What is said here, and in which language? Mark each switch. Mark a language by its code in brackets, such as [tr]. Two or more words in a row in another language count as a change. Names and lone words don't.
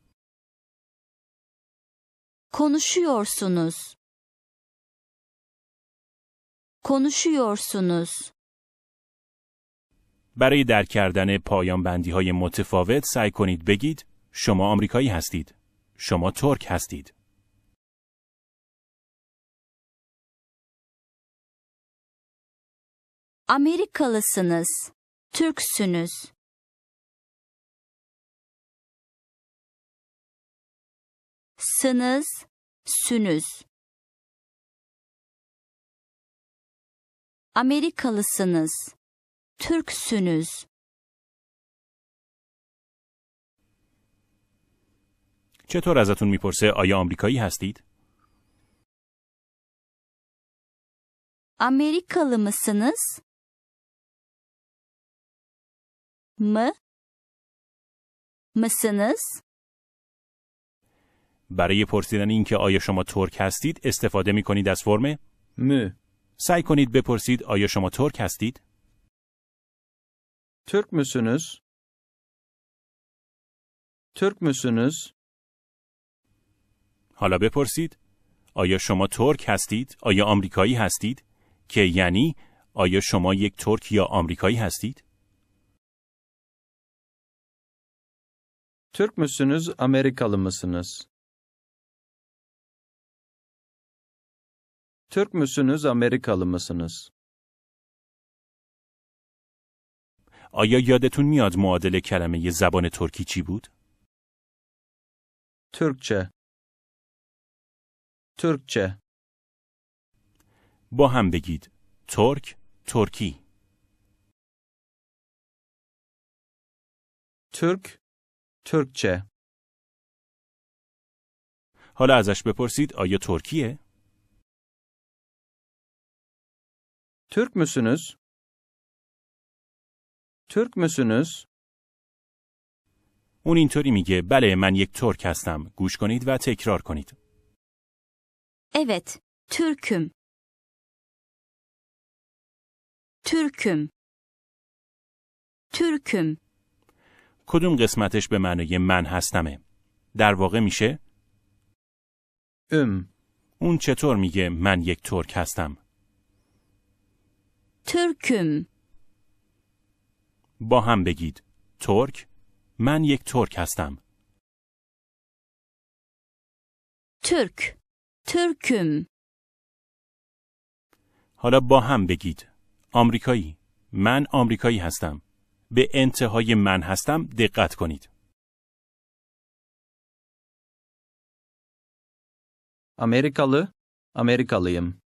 [tr] Konuşuyorsunuz. Konuşuyorsunuz. [fa] برای درک کردن پایان بندی های متفاوت سعی کنید بگید شما آمریکایی هستید. شما ترک هستید. [tr] Amerikalısınız. Türksünüz. Sınız, sünüz. Amerikalısınız. Türksünüz. [fa] چطور ازتون میپرسه آیا آمریکایی هستید؟ [tr] Amerikalı mısınız? Mısınız? [fa] برای پرسیدن اینکه آیا شما ترک هستید استفاده میکنید از فرم [tr] Mü. [fa] سعی کنید بپرسید آیا شما ترک هستید؟ [tr] Türk müsünüz? Türk müsünüz? [fa] حالا بپرسید آیا شما ترک هستید؟ آیا آمریکایی هستید؟ که یعنی آیا شما یک ترک یا آمریکایی هستید؟ [tr] Türk müsünüz, Amerikalı mısınız? Türk müsünüz, Amerikalı mısınız? [fa] آیا یادتون میاد معادل کلمه زبان ترکی چی بود؟ [tr] Türkçe. Türkçe. [fa] با هم بگید. ترک، ترکی. [tr] Türk. Türkçe. [fa] حالا ازش بپرسید آیا ترکیه؟ [tr] Türk müsünüz? Türk müsünüz? [fa] اون اینطوری میگه بله من یک ترک هستم. گوش کنید و تکرار کنید. [tr] Evet, Türk'üm. Türk'üm. Türk'üm. [fa] کدوم قسمتش به معنای من هستمه؟ در واقع میشه اون چطور میگه من یک ترک هستم؟ [tr] Türk'üm. [fa] با هم بگید. ترک، من یک ترک هستم. [tr] Türk. Türk'üm. [fa] حالا با هم بگید. آمریکایی، من آمریکایی هستم. به انتهای من هستم دقت کنید. [tr] Amerikalı, Amerikalıyım.